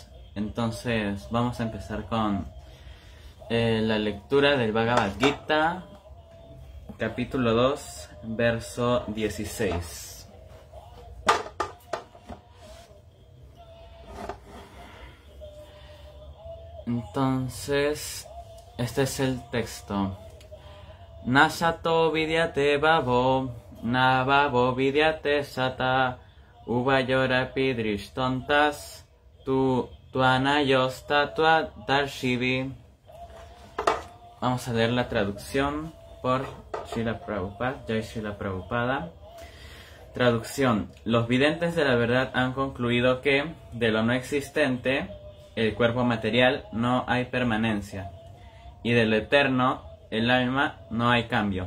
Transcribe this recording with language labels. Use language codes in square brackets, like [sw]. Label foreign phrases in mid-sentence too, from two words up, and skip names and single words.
[es] Entonces vamos a empezar con la lectura del Bhagavad Gita, capítulo 2, verso 16. Entonces, este es el texto. [sa] नासतो विद्यते भावो, न भावो विद्यते सत, उवयोरपि द्रिष्टोन्तस्, तु अनयोस् तटुअ दर्शिवि. [es] Vamos a leer la traducción por Srila Prabhupada, Jai Srila Prabhupada. Traducción. Los videntes de la verdad han concluido que, de lo no existente, el cuerpo material, no hay permanencia, y de lo eterno, el alma, no hay cambio.